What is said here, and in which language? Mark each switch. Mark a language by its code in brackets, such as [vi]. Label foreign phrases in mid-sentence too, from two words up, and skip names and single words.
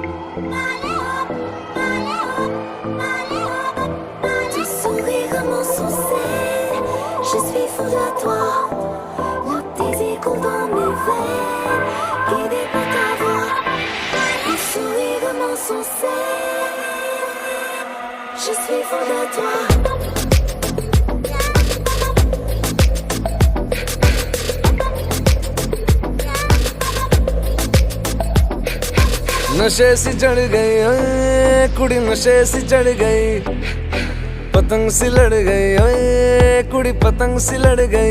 [fr] Ton sourire m'insensait, je suis fou de toi. Le désir coule dans mes veines, guidé par ta voix. Ton sourire m'insensait, je suis fou de toi. [pa] ਨਸ਼ੇ ਸੀ ਚੜ੍ਹ ਗਈ ਓਏ ਕੁੜੀ, ਨਸ਼ੇ ਸੀ ਚੜ੍ਹ ਗਈ, ਪਤੰਗ ਸੀ ਲੜ ਗਈ ਓਏ ਕੁੜੀ, ਪਤੰਗ ਸੀ ਲੜ ਗਈ।